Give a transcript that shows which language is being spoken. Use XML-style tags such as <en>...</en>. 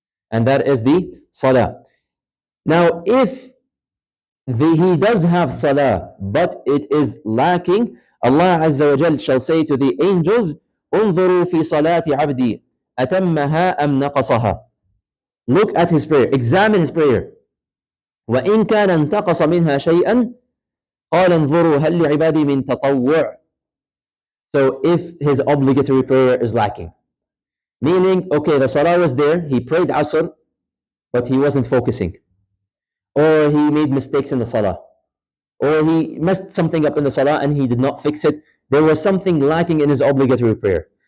<en>And that is the salah. Now, if he does have salah, but it is lacking, Allah Azza wa Jal shall say to the angels,</en> <ar>انظروا في صلاة عبدي أتمها أم نقصها.</ar> <en>Look at his prayer, examine his prayer.</en> <ar>وإن كان انتقص منها شيئا قال انظروا هل لعبادي من تطوع.</ar> <en>So if his obligatory prayer is lacking, meaning, okay, the salah was there, he prayed Asr, but he wasn't focusing, or he made mistakes in the salah, or he messed something up in the salah and he did not fix it, there was something lacking in his obligatory prayer.</en>